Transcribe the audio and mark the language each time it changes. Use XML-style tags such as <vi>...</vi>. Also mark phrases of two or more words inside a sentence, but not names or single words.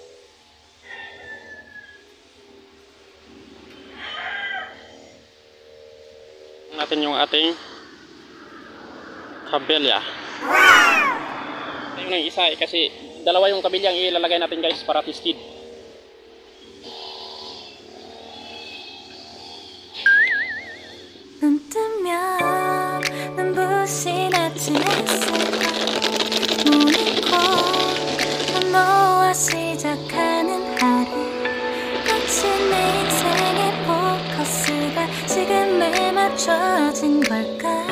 <tl>Natin yung ating kabelya. Ito yung isa kasi dalawa yung kabilyang ilalagay natin guys para tested.</tl> <ko>눈 뜨면 눈부신 아침 햇살과 모닝콜 너와 시작하는 하루 끝이 내 인생의 포커스가 지금에 맞춰진 걸까</ko>